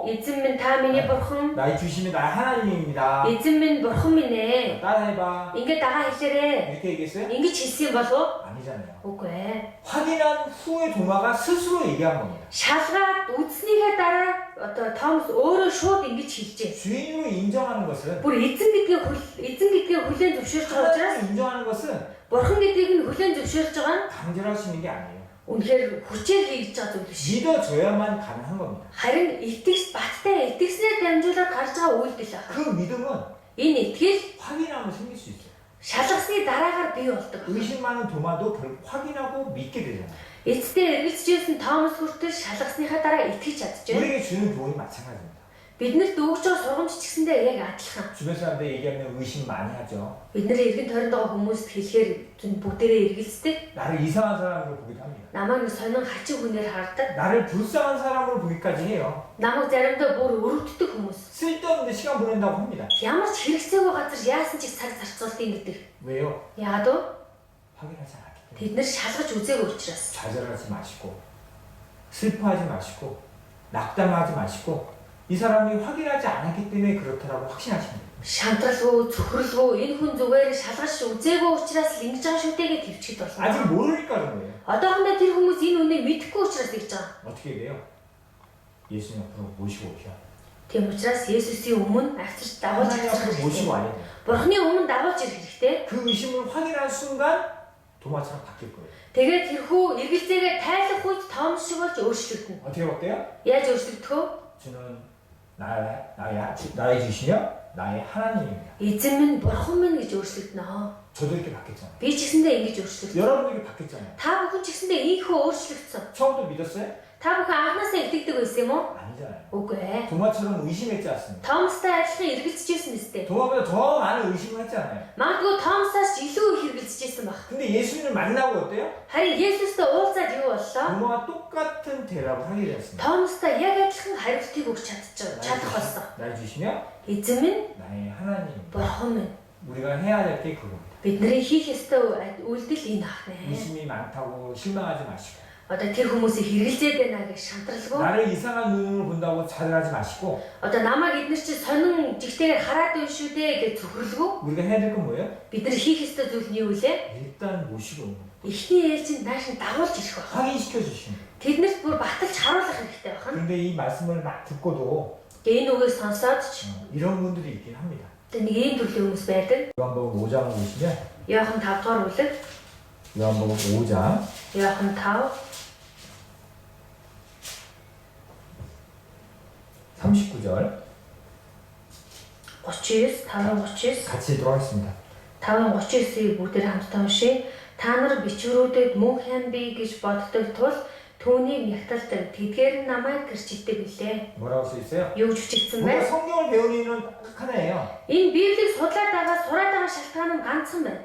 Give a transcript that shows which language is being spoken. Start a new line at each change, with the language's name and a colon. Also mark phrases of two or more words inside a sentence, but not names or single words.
Mongolian: Эзэн минь та миний бурхан.
Korean: 나의 주심이 나의 하나님입니다.
Mongolian: Эзэн минь бурхан минь ээ.
Korean: 따라해봐.
Mongolian: Ингээд дагаа хэлээрэй.
Korean: 이렇게 얘기했어요?
Mongolian: Ингэж хэлсэн юм болов?
Korean: 아니잖아요.
Mongolian: Үгүй ээ.
Korean: 확인한 후에 도마가 스스로 얘기한 겁니다.
Mongolian: Шалгаад үзснийхээ дараа одоо Томас өөрөө шууд ингэж хэлжээ.
Korean: 주인으로 인정하는 것은
Mongolian: Бүр эзэн гэдгийг хүлээн зөвшөөрч байгаа учраас
Korean: 하나님을 인정하는 것은
Mongolian: бурхан гэдгийг нь хүлээн зөвшөөрч байгаа нь
Korean: 강제로 할 수 있는 게 아니에요.
Mongolian: үнэхээр хүчээр хийж байгаа зүйл биш.
Korean: 믿어줘야만 가능한 겁니다.
Mongolian: Харин баттай итгэснээр дамжуулаад гарч байгаа үйлдэл байна.
Korean: 그 믿음은
Mongolian: Энэ итгэл
Korean: 확인하면 생길 수 있어요.
Mongolian: шалгасны дараагаар бий болдог.
Korean: 의심 많은 도마도 결국 확인하고 믿게 되잖아요.
Mongolian: Эцэстээ эргэлзэжсэн Томас хүртэл шалгасныхаа дараа итгэж чадчихжээ.
Korean: 우리에게 주는 교훈이 마찬가지입니다.
Mongolian: Биднэрт өгж байгаа сургамж ч гэсэндээ яг адилхан.
Korean: 주변 사람들 얘기하면 의심 많이 하죠.
Mongolian: Бид нэр эргэн тойронд байгаа хүмүүст хэлэхээр бүгдээрээ эргэлздэг.
Korean: 나를 이상한 사람으로 보기도 합니다.
Mongolian: Намайг нэг сонин хачин хүнээр хардаг.
Korean: 나를 불쌍한 사람으로 보기까지 해요.
Mongolian: Намайг заримдаа бүр өрөвддөг хүмүүс.
Korean: 쓸데없는 시간 보낸다고 합니다.
Mongolian: Ямар ч хэрэгцээгүй газар яасан ч их цаг зарцуултыг гэдэг.
Korean: 왜요?
Mongolian: Яагаад вэ?
Korean: 확인하지 않았기 때문에.
Mongolian: Тэд нар шалгаж үзээгүй учраас.
Korean: 좌절하지 마시고 슬퍼하지 마시고 낙담하지 마시고 이 사람이 확인하지 않았기 때문에 그렇다라고 확신하시면 돼요.
Mongolian: Шантралгүй, зүхрэлгүй энэ хүн зүгээр шалгаж үзээгүй учраас л ингэж байгаа шүү дээ гэж төвчгэд болно.
Korean: 아직 모르니까 그런 거예요. Одоохондоо тэр хүмүүс энэ үнийг мэдэхгүй учраас ингэж байгаа. 어떻게 돼요? 예수님 앞으로 모시고 오셔야 돼요.
Mongolian: Тийм учраас Есүсийн өмнө авчирч дагуулж
Korean: 하나님 앞으로
Mongolian: ирэх
Korean: 모시고
Mongolian: хэрэгтэй.
Korean: 와야 돼요.
Mongolian: Бурхны өмнө дагуулж ирэх хэрэгтэй.
Korean: 그 의심을 확인한 순간 도마처럼 바뀔 거예요.
Mongolian: Тэгээд тэрхүү эргэлзээгээ тайлах үед Томас шиг болж өөрчлөгдөнө.
Korean: 어떻게 바뀌어요?
Mongolian: Яаж өөрчлөгдөх вэ?
Korean: 주는 나의 주시며 나의 하나님입니다.
Mongolian: Эзэн минь, бурхан минь гэж өөрчлөгдөнө.
Korean: 저도 이렇게 바뀌었잖아요.
Mongolian: Би ч гэсэндээ ингэж өөрчлөгдсөн.
Korean: 여러분도 이렇게 바뀌었잖아요.
Mongolian: Та бүхэн ч гэсэндээ ийхүү өөрчлөгдсөн.
Korean: 처음부터 믿었어요?
Mongolian: Та бүхэн анхнаасаа итгэдэг байсан юм уу?
Korean: 아니잖아요.
Mongolian: Үгүй ээ.
Korean: 도마처럼 의심했지 않습니까?
Mongolian: Томастай адилхан эргэлзэжсэн биз дээ.
Korean: 도마보다 더 많은 의심을 했잖아요.
Mongolian: Магадгүй Томасаас ч илүү их эргэлзэжсэн баг.
Korean: 근데 예수님을 만나고 어때요?
Mongolian: Харин Есүстэй уулзаад юу боллоо?
Korean: 도마와 똑같은 대답을 하게 되었습니다.
Mongolian: Томастай яг адилхан хариултыг өгч чадах болсон.
Korean: 날 주시며
Mongolian: Эзэн минь,
Korean: 나의 하나님.
Mongolian: бурхан минь.
Korean: 우리가 해야 될 게 그겁니다.
Mongolian: Бидний хийх ёстой үйлдэл энэ ах нэ.
Korean: 의심이 많다고 실망하지 마시고
Mongolian: Одоо тэр хүмүүсийг хэрэглээд байна гэж шантралгүй.
Korean: 나를 이상한 눈으로 본다고 좌절하지 마시고
Mongolian: Одоо намайг эдгээр чи сонин жигтэйгээр хараад байна шүү дээ гэж зүхрэлгүй.
Korean: 우리가 해야 될 건 뭐예요?
Mongolian: Бид нар хийх ёстой зүйл нь юу вэ?
Korean: 일단 모시고
Mongolian: Эхний ээлжинд нааш нь дагуулж ирэх байх.
Korean: 확인시켜 주시는 거예요.
Mongolian: Тэднэрт бүр баталж харуулах хэрэгтэй байх.
Korean: 그런데 이 말씀을 막 듣고도
Mongolian: Тэгээ энэ үгийг сонсоод ч
Korean: 이런 분들이 있긴 합니다.
Mongolian: нэг ийм төрлийн хүмүүс байдаг.
Korean: 요한복음 5장을 보시면
Mongolian: Иохан 5 дугаар бүлэг.
Korean: 요한복음 5장
Mongolian: Иохан 5
Korean: 39절
Mongolian: 39 5:39
Korean: 같이 읽도록 하겠습니다.
Mongolian: 5:39-ийг бүгдээр хамтдаа уншия. Та нар бичвэрүүдэд мөн хян бий гэж боддог тул түүнийг нягталдаг. Тэдгээр нь намайг гэрчилдэг билээ.
Korean: 뭐라고 써 있어요?
Mongolian: Юу гэж бичигдсэн
Korean: 우리가
Mongolian: бэ?
Korean: 성경을 배우는 이유는 딱 하나예요.
Mongolian: Энэ Библийг сураад байгаа шалтгаан нь ганцхан байна.